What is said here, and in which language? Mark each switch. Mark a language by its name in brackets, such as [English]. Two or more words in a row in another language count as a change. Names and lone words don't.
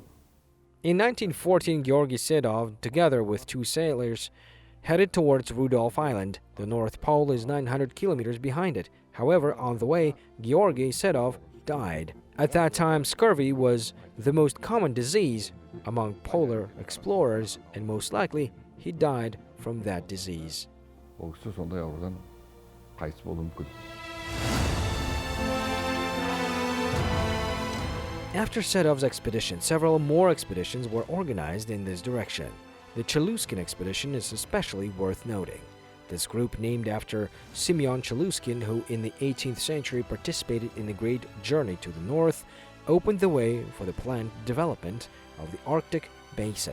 [English] In 1914, Georgy Sedov, together with 2 sailors, headed towards Rudolph Island. The North Pole is 900 kilometers behind it. However, on the way, Georgy Sedov died. At that time, scurvy was the most common disease among polar explorers, and most likely, he died from that disease. [Kazakh] ол кісі сондай аурудан қайтыс болуы мүмкін. [English] After Sedov's expedition, several more expeditions were organized in this direction. The Chaluskin expedition is especially worth noting. This group, named after Simeon Chaluskin, who in the 18th century participated in the Great Journey to the North, opened the way for the planned development of the Arctic Basin.